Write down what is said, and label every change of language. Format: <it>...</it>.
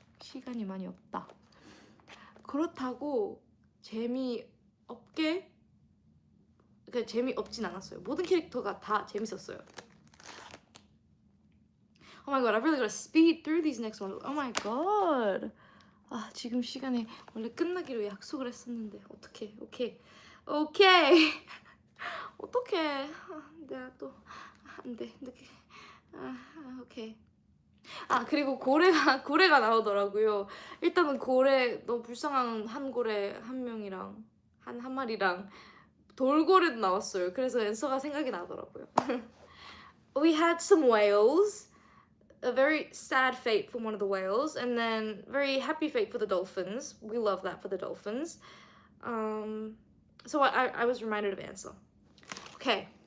<ko>시간이 많이 없다. 그렇다고 재미없진 않았어요. 모든 캐릭터가 다 재밌었어요.</ko> <en>Oh my god, I really gotta speed through these next ones. Oh my god.</en> <ko>아, 지금 시간에 원래 끝나기로 약속을 했었는데 어떡해. 오케이. 어떡해. 내가 또 안 돼. 늦게. 오케이. 그리고 고래가 나오더라고요. 일단은 고래 너무 불쌍한 한 고래 한 명이랑 한 마리랑 돌고래도 나왔어요. 그래서 앤서가 생각이 나더라고요.</ko> <en>We had some whales. A very sad fate for one of the whales, and then very happy fate for the dolphins. We love that for the dolphins. So I was reminded of Ansel. Okay.</en>